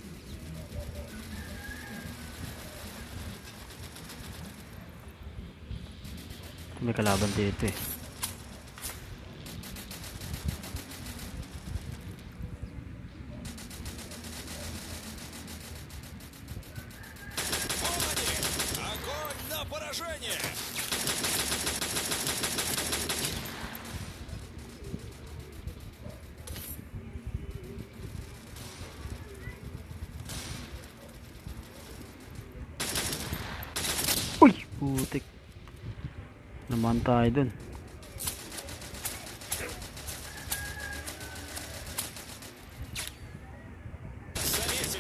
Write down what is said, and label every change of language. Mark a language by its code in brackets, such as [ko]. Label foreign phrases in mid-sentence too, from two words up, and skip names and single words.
[tl] May kalaban dito eh. [ru] Огонь на поражение! [tl] Uy! Putik. Naman tayo dun. [ru] Заметили!